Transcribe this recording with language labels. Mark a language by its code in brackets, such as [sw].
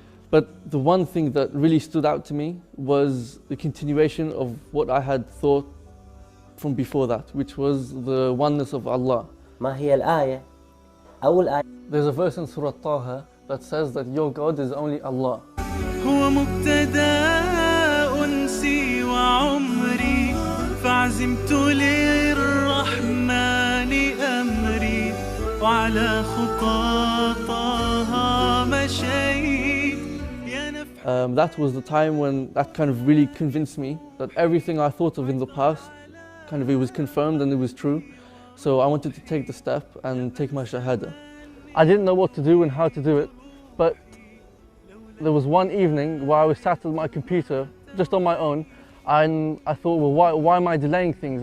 [en] But the one thing that really stood out to me was the continuation of what I had thought from before that, which was the oneness of Allah. [ar] ما هي الآية؟ أول آية. [en] There's a verse in Surah Taha that says that your God is only Allah. [ar] هو مبتدأ أنسي وعمري فعزمت للرحمن أمري وعلى خطى طه مشيت. [en] That was the time when that kind of really convinced me that everything I thought of in the past, it was confirmed and it was true. So I wanted to take the step and take my shahada. I didn't know what to do and how to do it, but there was one evening where I was sat at my computer just on my own, and I thought, well, why am I delaying things?